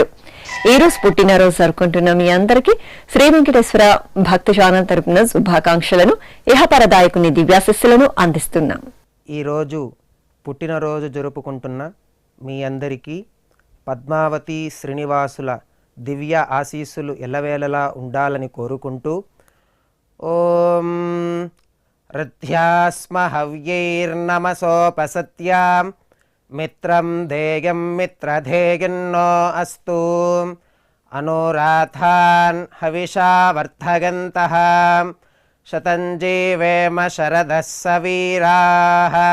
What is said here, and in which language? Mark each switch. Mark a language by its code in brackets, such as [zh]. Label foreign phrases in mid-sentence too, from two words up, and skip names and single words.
[te] ఈ రోజు పుట్టినరోజు జరుపుకుంటున్న మీ అందరికీ శ్రీ వెంకటేశ్వర భక్తి ఛానల్ తరపున శుభాకాంక్షలను, ఇహపరదాయకుని దివ్యాశిస్సులను అందిస్తున్నాం. ఈరోజు పుట్టినరోజు జరుపుకుంటున్న మీ అందరికీ పద్మావతి శ్రీనివాసుల దివ్య ఆశీస్సులు ఎల్లవేళలా ఉండాలని కోరుకుంటూ ఓం [sa] ऋद्ध्यास्म हव्यैर्नमसोपसत्यां मित्रं देयं मित्रधेयन्नो अस्तु अनुराधान् हविषा वर्धयन्तः शतं जीवेम शरदः सवीराः